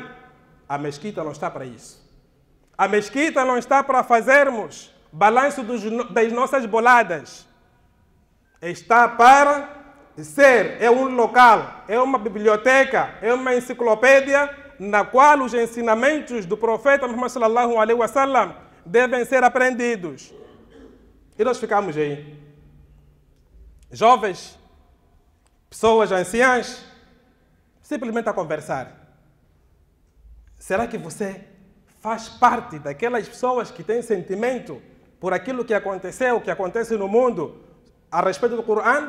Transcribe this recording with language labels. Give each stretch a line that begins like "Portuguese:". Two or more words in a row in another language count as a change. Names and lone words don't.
Portuguese: A mesquita não está para isso. A mesquita não está para fazermos balanço das nossas boladas. Está para ser, é um local, é uma biblioteca, é uma enciclopédia na qual os ensinamentos do profeta Muhammad
Arabic: صلى الله عليه وسلم
Portuguese: devem ser aprendidos. E nós ficamos aí. Jovens, pessoas anciãs, simplesmente a conversar. Será que você faz parte daquelas pessoas que têm sentimento por aquilo que aconteceu, que acontece no mundo, a respeito do Corão?